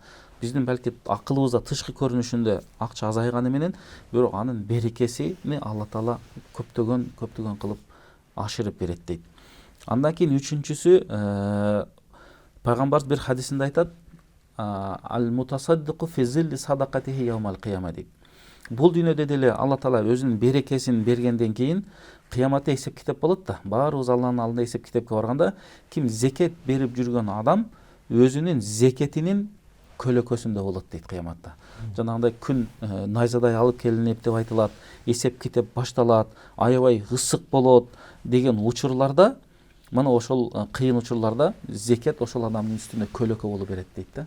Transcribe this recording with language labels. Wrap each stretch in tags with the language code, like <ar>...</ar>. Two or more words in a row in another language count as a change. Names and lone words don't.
<ky>Биздин балки акылыбызда тышкы көрүнүшүндө акча азайганы менен, бирок анын берекесини Алла Таала көптөгөн кылып ашырып берет дейт. Андан кийин үчүнчүсү, пайгамбарыбыз бир хадисинде айтат:</ky> <ar>"المتصدق في ظل صدقته يوم القيامة"</ar> <ky>дейт. Бул дүйнөдө деле Алла Таала өзүнүн берекесин бергенден кийин кыяматта эсеп китеп болот да. Баарыбыз Алланын алдында эсеп китепке барганда, ким зекет берип жүргөн адам өзүнүн зекетинин көлөкөсүндө болот дейт кыяматта. Жанагындай күн найзадай алып келинип деп айтылат, эсеп китеп башталат, аябай ысык болот деген учурларда, мына ошол кыйын учурларда зекет ошол адамдын үстүнө көлөкө болуп берет дейт да.</ky>